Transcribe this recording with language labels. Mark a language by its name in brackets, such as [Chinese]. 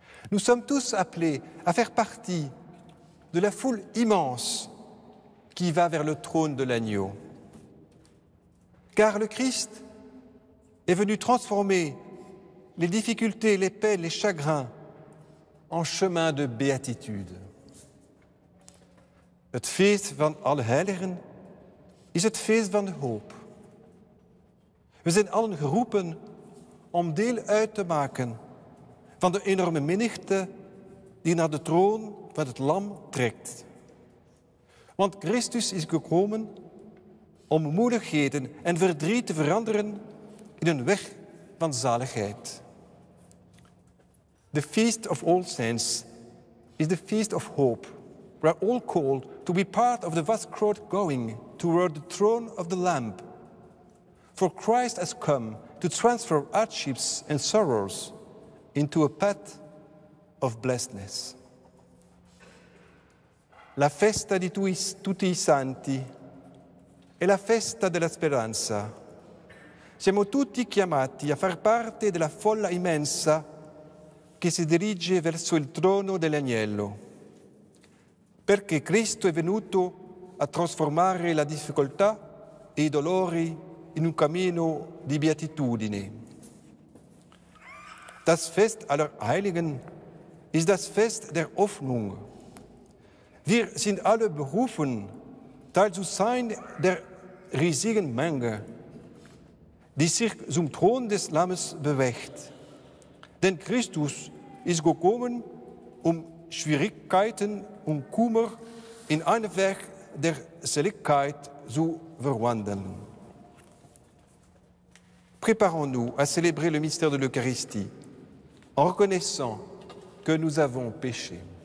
[French] Nous sommes tous appelés à faire partie de la foule immense qui va vers le trône de l'agneau. Car le Christ est venu transformer les difficultés, les peines, les chagrins en chemin de béatitude. [Dutch] Het feest van alle heiligen is het feest van de hoop. We zijn allen geroepen om deel uit te maken van de enorme menigte die naar de troon van het Lam trekt. Want Christus is gekomen om moedigheden en verdriet te veranderen in een weg van zaligheid. [English] The Feast of All Saints is the feast of hope. We are all called to be part of the vast crowd going toward the throne of the Lamb. For Christ has come to transfer hardships and sorrows into a path of blessedness. [Italian] La festa di tutti i santi è la festa della speranza. Siamo tutti chiamati a far parte della folla immensa che si dirige verso il trono dell'agnello, perché Cristo è venuto a trasformare la difficoltà e i dolori in un cammino di beatitudine. [German] Das Fest aller Heiligen ist das Fest der Hoffnung. Wir sind alle berufen, Teil zu sein der riesigen Menge, die sich zum Thron des Lammes bewegt. Denn Christus ist gekommen, Schwierigkeiten und Kummer in einen Weg der Seligkeit zu verwandeln. [French] Préparons-nous à célébrer le mystère de l'Eucharistie en reconnaissant que nous avons péché.